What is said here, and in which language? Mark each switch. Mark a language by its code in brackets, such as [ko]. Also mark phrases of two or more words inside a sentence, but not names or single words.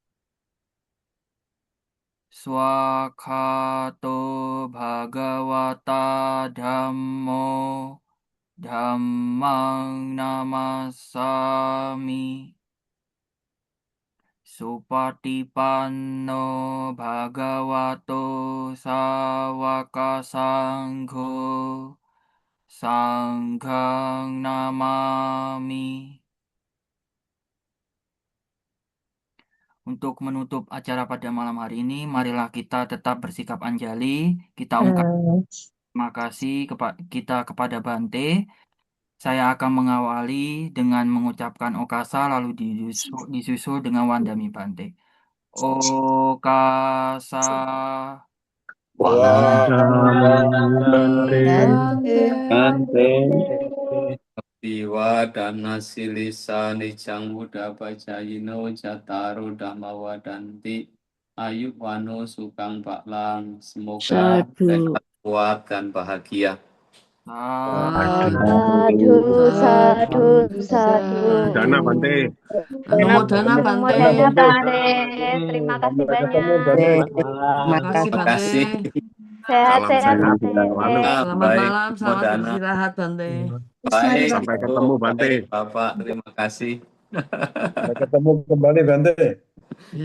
[pi] Swakato Bhagavata Dhammo Dhammang Namasami Supatipanno Bhagavato Sawaka Sangho Sanghang Namami. [id] Untuk menutup acara pada malam hari ini, marilah kita tetap bersikap anjali. Kita ungkap terima kasih kita kepada Bante. Saya akan mengawali dengan mengucapkan Okasa lalu disusul dengan [pi] Wandami Bante. Okasa. Wadamu Bante. Ante Diwa dana silisa nicang buddha pacayino jataro dhamma wadanti ayu wano sukang baklang semoga Sadu. [id] mereka kuat dan bahagia. [pi] Sadu, sadu, sadu. Dana Bante. Anumodana Anumodana Bante. Bante. Bante, [id] terima kasih Sampai ketemu banyak. Bante. Terima kasih Terima Bante. kasih. Salam Sehat-sehat sehat Bante. selalu. Selamat Baik, malam, selamat [pi] Modana. [id] beristirahat Bante. Baik, Sampai Ibu. ketemu Bante. Baik, Bapak, terima kasih. Sampai ketemu kembali Bante. Ya,